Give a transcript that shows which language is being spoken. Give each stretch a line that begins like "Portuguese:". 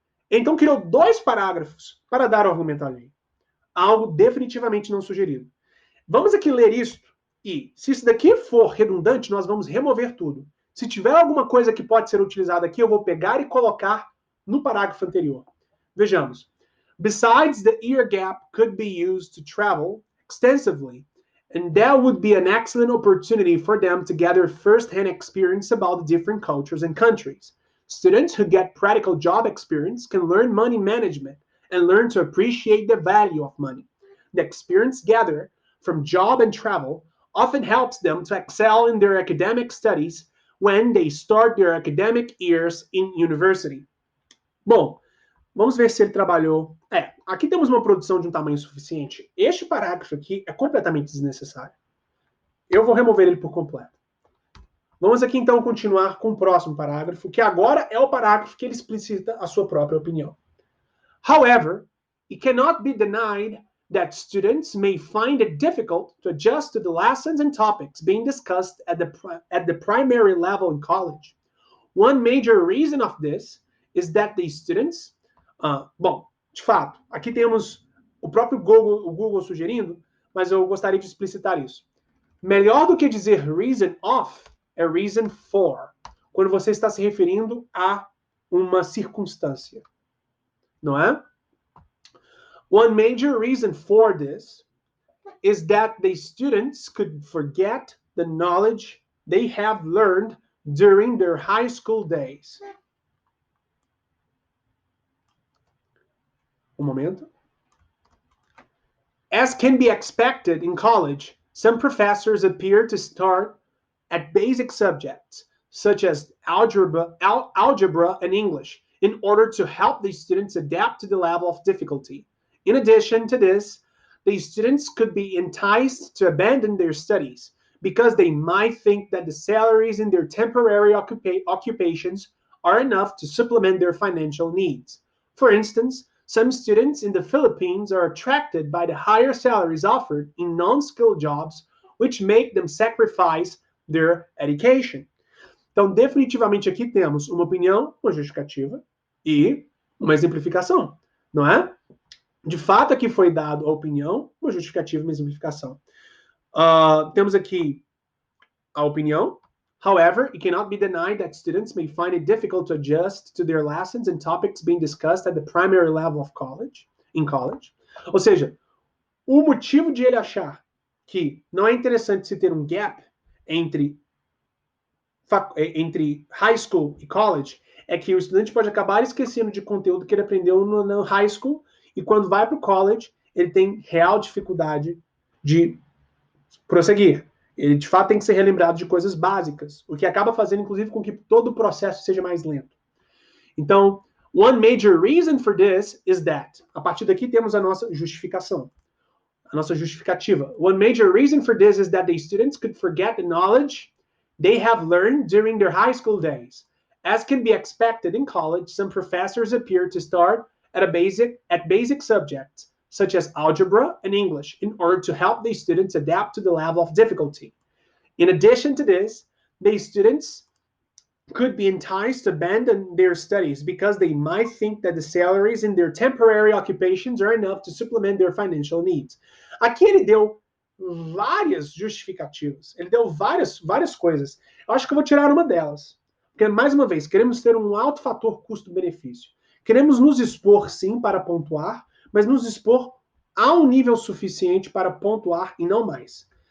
Portuguese: Então criou 2 parágrafos para dar o argumento alheio. Algo definitivamente não sugerido. Vamos aqui ler isso e, se isso daqui for redundante, nós vamos remover tudo. Se tiver alguma coisa que pode ser utilizada aqui, eu vou pegar e colocar no parágrafo anterior. Vejamos.
English: Besides, the ear gap could be used to travel extensively, and that would be an excellent opportunity for them to gather first-hand experience about the different cultures and countries. Students who get practical job experience can learn money management and learn to appreciate the value of money. The experience gathered from job and travel often helps them to excel in their academic studies when they start their academic years in university.
Portuguese: Bom, Vamos ver se ele trabalhou. Aqui temos uma produção de um tamanho suficiente. Este parágrafo aqui é completamente desnecessário. Eu vou remover ele por completo. Vamos aqui então continuar com o próximo parágrafo, que agora é o parágrafo que ele explicita a sua própria opinião.
English: However, it cannot be denied that students may find it difficult to adjust to the lessons and topics being discussed at the primary level in college. One major reason of this is that the students...
Portuguese: bom, de fato, aqui temos o próprio Google sugerindo, mas eu gostaria de explicitar isso. Melhor do que dizer reason of, é reason for, quando você está se referindo a uma circunstância, não é?
English: One major reason for this is that the students could forget the knowledge they have learned during their high school days.
Portuguese: Um momento.
English: As can be expected in college, some professors appear to start at basic subjects, such as algebra and English, in order to help the students adapt to the level of difficulty. In addition to this, the students could be enticed to abandon their studies because they might think that the salaries in their temporary occupations are enough to supplement their financial needs. For instance, some students in the Philippines are attracted by the higher salaries offered in non-skilled jobs, which make them sacrifice their education.
Portuguese: Então, definitivamente aqui temos uma opinião, uma justificativa e uma exemplificação, não é? De fato, aqui foi dado a opinião, uma justificativa e uma exemplificação. Temos aqui a opinião.
English: However, it cannot be denied that students may find it difficult to adjust to their lessons and topics being discussed at the primary level of in college.
Portuguese: Ou seja, o motivo de ele achar que não é interessante se ter um gap entre high school e college é que o estudante pode acabar esquecendo de conteúdo que ele aprendeu no high school e quando vai para o college, ele tem real dificuldade de prosseguir. Ele, de fato, tem que ser relembrado de coisas básicas, o que acaba fazendo, inclusive, com que todo o processo seja mais lento. Então,
English: one major reason for this is that.
Portuguese: A partir daqui temos a nossa justificação, a nossa justificativa.
English: One major reason for this is that the students could forget the knowledge they have learned during their high school days. As can be expected in college, some professors appear to start at basic subjects, such as algebra and English, in order to help the students adapt to the level of difficulty. In addition to this, the students could be enticed to abandon their studies because they might think that the salaries in their temporary occupations are enough to supplement their financial needs.
Portuguese: Aqui ele deu várias justificativas, ele deu várias coisas. Eu acho que eu vou tirar uma delas. Porque, mais uma vez, queremos ter um alto fator custo-benefício. Queremos nos expor, sim, para pontuar, mas nos expor a um nível suficiente para pontuar e não mais.